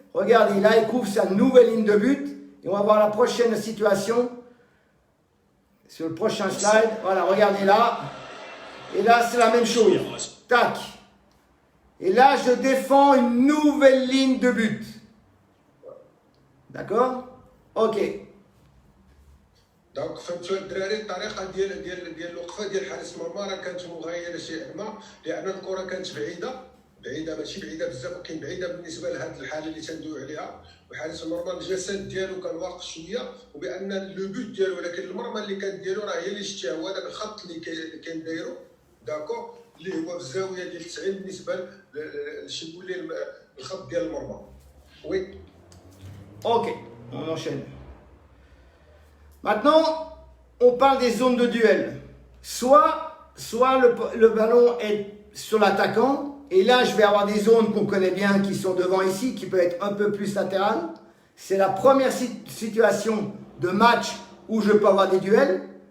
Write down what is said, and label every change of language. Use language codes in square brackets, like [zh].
[fr] Regardez, là il couvre sa nouvelle ligne de but. Et on va voir la prochaine situation. Sur le prochain slide. Voilà, regardez là. Et là c'est la même chose. Tac. Et là je défends une nouvelle ligne de but. D'accord? Ok. [ar] دونك فهمتوا الدراري الطريقه ديال الوقفه ديال حارس المرمى راه كانت مغايره شيئا ما لان الكره كانت بعيده ماشي بعيده بزاف ولكن بعيده بالنسبه لهذه الحاله اللي تندويو عليها وحارس المرمى الجسد ديالو كان واقف شويه وبان لو بوت ديالو ولكن المرمى اللي كانت ديالو راه هي اللي شتيها هو هذاك الخط اللي كان دايرو داكو اللي هو في الزاويه ديال 90 بالنسبه لشي نقول ليه الخط ديال المرمى وي. [fr] Ok, on enchaîne. Maintenant, on parle des zones de duel. Soit le ballon est sur l'attaquant, et là je vais avoir des zones qu'on connaît bien qui sont devant ici, qui peuvent être un peu plus latérales. C'est la première situation de match où je peux avoir des duels.